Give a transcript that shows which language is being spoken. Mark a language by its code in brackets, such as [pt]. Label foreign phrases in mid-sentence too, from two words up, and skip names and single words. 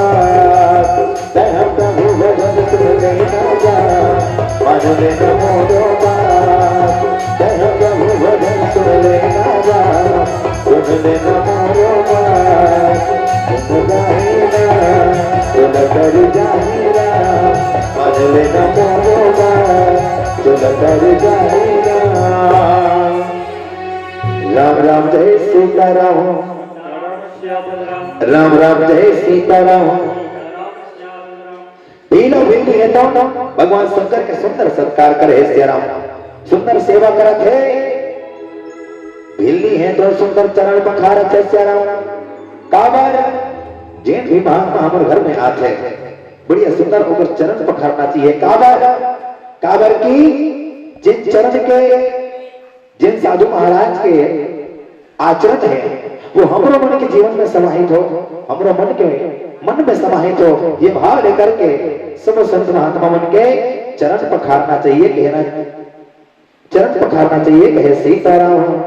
[hi] प्रभु भजन सुन लेना जा मन लेना मोरो प्रभु भजन सुन लेना जा सुन लेना मोरो सुन कर जाहिरा मन लेना मोरो सुन कर जाहिरा राम राम जय सीताराम राम राम जय सीताराम भीलो भिंडी है तो भगवान शंकर के सुंदर सत्कार करे श्री राम सुंदर सेवा करत है भिल्ली है तो सुंदर चरण पखारत है श्री राम काबर जिन भी महात्मा हमारे घर में आते हैं बढ़िया सुंदर होकर चरण पखारना चाहिए काबर की जिन चरण के जिन साधु महाराज के आचरण है वो हमरो मन के जीवन में समाहित हो हमरो मन में समाहित हो ये भाव लेकर के सब संत महात्मा मन के चरण पखारना चाहिए कहना चरण पखारना चाहिए कहे सीताराम